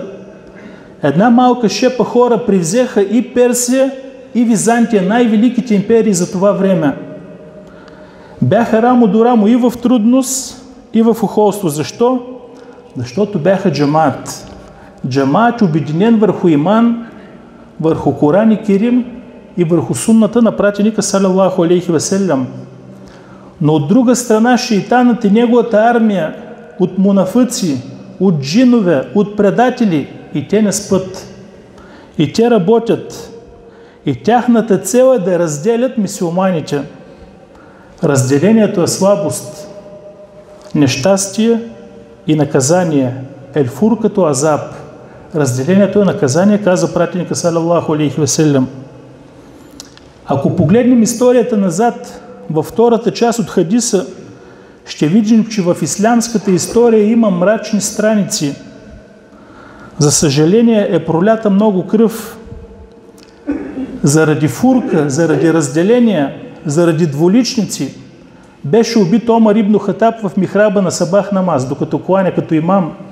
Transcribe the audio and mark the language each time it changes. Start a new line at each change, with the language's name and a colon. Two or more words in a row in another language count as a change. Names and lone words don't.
Bulgarian: Една малка шепа хора привзеха и Персия, и Византия, най-великите империи за това време. Бяха рамо до рамо и в трудност, и в охолство. Защо? Защото бяха джамаат. Джамаат, обединен върху иман, върху Коран и Керим и върху сунната на пратеника
Arabic: صلى الله عليه وسلم.
Bulgarian: Но от друга страна шейтанът и неговата армия от мунафици, от джинове, от предатели, и те не спят. И те работят. И тяхната цел е да разделят мюсюлманите. Разделението е слабост, нещастие и наказание. Елфур като азаб. Разделението е наказание, каза пратеника
Arabic: صلى الله عليه وسلم.
Bulgarian: Ако погледнем историята назад, във втората част от хадиса, ще видим, че в ислямската история има мрачни страници. За съжаление е пролята много кръв. Заради фурка, заради разделения, заради двуличници беше убит Омар ибн Хатаб в михраба на сабах намаз, докато кланя като имам.